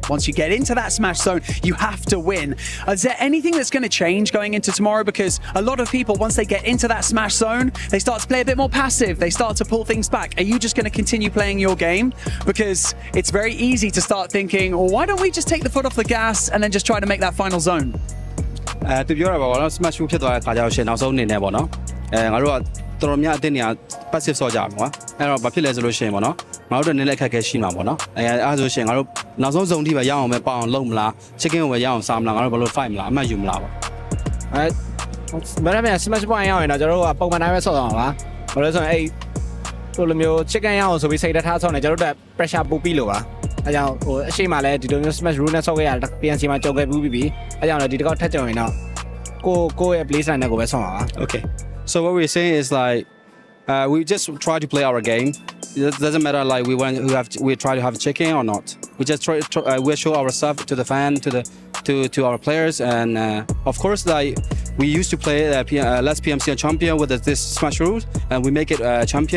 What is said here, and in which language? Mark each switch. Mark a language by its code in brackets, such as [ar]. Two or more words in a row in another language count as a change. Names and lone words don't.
[en] Once you get into that smash zone, you have to win. Is there anything that's going to change going into tomorrow? Because a lot of people, once they get into that smash zone, they start to play a bit more passive. They start to pull things back. Are you just going to continue playing your game? Because it's very easy to start thinking, well, why don't we just take the foot off the gas and then just try to make that final zone? [my] သူပြောတာပါဘောနော် smash ဖြစ်သွားတဲ့ခါကျတော့ရှင်နောက်ဆုံးအနေနဲ့ပေါ့နော်ငါတို့ကတော်တော်များအတင်းနေရ passive ဆော့ကြမှာကွာအဲ့တော့ဘာဖြစ်လဲဆိုလို့ရှင်ပေါ့နော်ငါတို့နည်းနည်းအခက်အခဲရှိမှာပေါ့နော်အဲ့ဆိုရှင်ငါတို့နောက်ဆုံး zone ထိပဲရအောင်ပဲပေါအောင်လုပ်မလား chicken ကိုပဲရအောင်စားမလားငါတို့ဘယ်လို fight မလားအမှတ်ယူမလားပေါ့ မရမယ် [en] smash point [my] ရအောင်ရင်တော့ကျွန်တော်တို့ကပုံမှန်တိုင်းပဲဆော့တော့မှာပါဘာလို့လဲဆိုရင်အဲ့ဟိုလိုမျိုး chicken ရအောင်ဆိုပြီးစိတ်တထားဆော့နေကျွန်တော်တို့ pressure ပို့ပြီးလို့ပါအဲကြောင့်ဟိုအရှိမလဲဒီလိုမျိုး [en] smash rule [my] နဲ့ဆော့ခဲ့ရတာ PNC မှာကြောက်ခဲ့ပြီးပြီအဲကြောင့်လည်းဒီတစ်ခေါက်ထပ်ကြုံရင်တော့ကိုရဲ့ [en] play style [my] နဲ့ကိုပဲဆော့ပါပါ [en] Okay so what we're saying is like we just try to play our game. It doesn't matter like we try to have chicken or not. We just we show ourselves to the fan, to our players, and of course like we used to play last PMC champion with this smash rule, and we make it champion.